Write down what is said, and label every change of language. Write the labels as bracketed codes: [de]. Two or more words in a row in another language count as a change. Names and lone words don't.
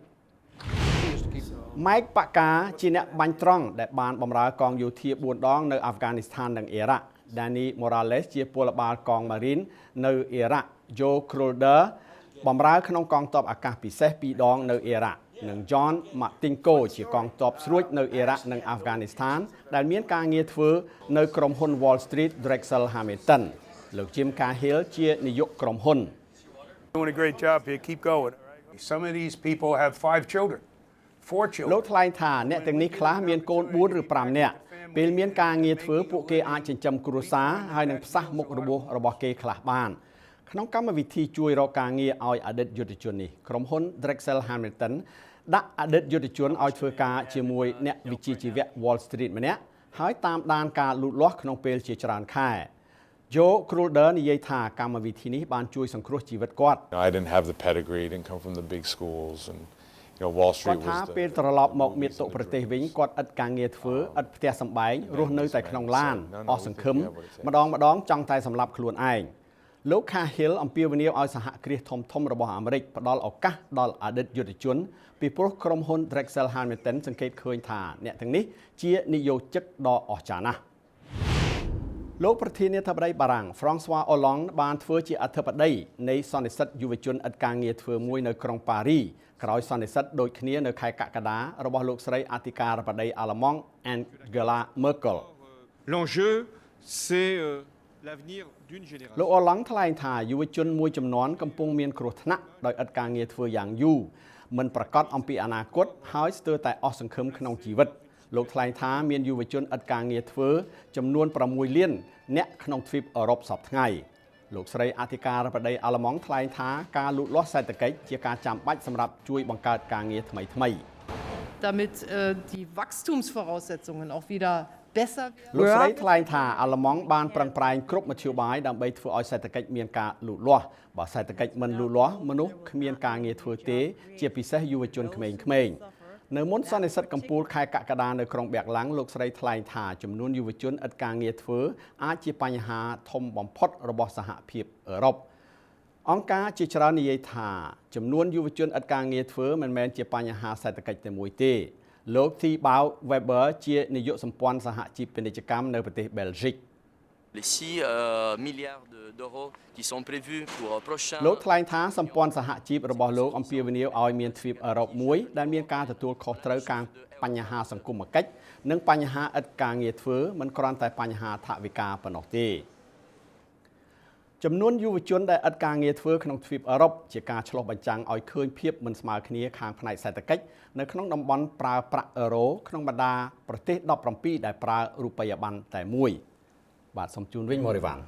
[km] Mike Paka ជាអ្នកបាញ់ត្រង់ដែលបានបម្រើកងយោធា4ដងនៅអាហ្វហ្គានីស្ថាននិងអ៊ីរ៉ាក់ Danny Morales ជាពលបាលកងម៉ារីននៅអ៊ីរ៉ាក់ Joe Crowder បម្រើក្នុងកងទ័ពអាកាសពិសេស2ដងនៅអ៊ីរ៉ាក់និង John Martinko ជាកងទ័ពស្រួចនៅអ៊ីរ៉ាក់និងអាហ្វហ្គានីស្ថានដែលមានការងារធ្វើនៅក្រុមហ៊ុន Wall Street Drexel Hamilton លោក Jim Cahill ជានាយកក្រុមហ៊ុន [en] Doing a great job here. Keep going. Some of these people have 5 children, 4 children. [km] លោកថ្លែងថាអ្នកទាំងនេះខ្លះមានកូន4ឬ5នាក់ពេលមានការងារធ្វើពួកគេអាចចិញ្ចឹមគ្រួសារហើយនឹងផ្សះមុខរបួសរបស់គេខ្លះបានក្នុងកម្មវិធីជួយរកការងារឲ្យអតីតយុទ្ធជននេះក្រុមហ៊ុន Drexel Hamilton ដាក់អតីតយុទ្ធជនឲ្យធ្វើការជាមួយអ្នកវិជ្ជាជីវៈ Wall Street ម្នាក់ហើយតាមដានការលូតលាស់ក្នុងពេលជាច្រើនខែJoe Crowder និយាយថាកម្មវិធីនេះបានជួយសង្គ្រោះជីវិតគាត់ [en] I didn't have the pedigree, didn't come from the big schools and Wall Street [km] គាត់ថាពេលត្រឡប់មកមាតុប្រទេសវិញគាត់ឥតការងារធ្វើឥតផ្ទះសម្បែងរស់នៅតែក្នុងឡានអស់សង្ឃឹមម្ដងចង់តែ សម្លាប់ខ្លួនឯងលោក Cahill អំពាវនាវឲ្យសហគ្រាសធំរបស់អាមេរិកផ្ដល់ឱកាសដល់អតីតយុទ្ធជនពីព្រោះក្រុមហ៊ុន Drexel Hamilton សង្កេតឃើញថាអ្នកទាំងនេះជានិយោជិកដ៏អស្ចារ្យណាស់លោកប្រធានាធិបតីបារាំង François Hollande បានធ្វើជាអធិបតីនៃសន្និសីទយុវជនឥតការងារធ្វើមួយនៅក្រុងប៉ារីក្រោយសន្និសីទដូចគ្នានៅខែកក្កដារបស់លោកស្រីអធិការបតីអាល្លឺម៉ង់ Angela Merkel [fr] L'enjeu, c'est l'avenir d'une génération. [km] លោក Hollande ថ្លែងថាយុវជនមួយចំនួនកំពុងមានគ្រោះថ្នាក់ដោយឥតការងារធ្វើយ៉ាងយូរមិនប្រកាសអំពីអនាគតហើយស្ទើរតែអស់សង្ឃឹមក្នុងជីវិតលោកថ្លែងថាមានយុវជនឥតការងារធ្វើចំនួន6លានអ្នកក្នុងទ្វីបអឺរ៉ុបសប្តាហ៍ថ្ងៃលោកស្រីអធិការបតីអាល្លឺម៉ង់ថ្លែងថាការលូតលាស់សេដ្ឋកិច្ចជាការចាំបាច់សម្រាប់ជួយបង្កើតការងារថ្មីៗ [de] damit die Wachstumsvoraussetzungen auch wieder besser [km] លោកស្រីថ្លែងថាអាល្លឺម៉ង់បានប្រឹងប្រែងគ្រប់មធ្យោបាយដើម្បីធ្វើឲ្យសេដ្ឋកិច្ចមានការលូតលាស់បើសេដ្ឋកិ ច្ចមិនលូតលាស់មនុស្សគ្មានការងារធ្វើទេជាពិសេសយុវជនក្មេងៗនៅមុនសន្និសីទកំពូលខែកក្កដានៅក្រុងប៊ែកឡាំងលោកស្រីថ្លែងថាចំនួនយុវជនឥតការងារធ្វើអាចជាបញ្ហាធំបំផុតរបស់សហភាពអឺរ៉ុបអង្គការជាច្រើននិយាយថាចំនួនយុវជនឥតការងារធ្វើមិនមែនជាបញ្ហាសេដ្ឋកិច្ចតែមួយទេលោក Thibaut Weber ជានាយកសម្ព័ន្ធសហជីពពាណិជ្ជកម្មនៅប្រទេសបែលហ្សិក [fr] Les 6 milliards d'euros qui sont prévus pour prochain [km] លោកថ្លែងថាសម្ព័ន្ធសហជីពរបស់លោកអំពាវនាវឲ្យមានទ្វីបអឺរ៉ុបមួយដែលមានការទទួលខុសត្រូវការបញ្ហាសង្គមគិច្ចនិងបញ្ហាឥតការងារធ្វើមិនគ្រាន់តែបញ្ហាថវិកាប៉ុណ្ណោះទេចំនួនយុវជនដែលឥតការងារធ្វើក្នុងទ្វីបអឺរ៉ុបជាការឆ្លុះបញ្ចាំងឲ្យឃើញភាពមិនស្មើគ្នាខាងផ្នែកសេដ្ឋកិច្ចនៅក្នុងតំបន់ប្រើប្រាក់អឺរ៉ូក្នុងបណ្ដាប្រទេស17ដែលប្រើរូបិយប័ណ្ណតែមួយបាទសូមជូនវិញមករីវ៉ាន់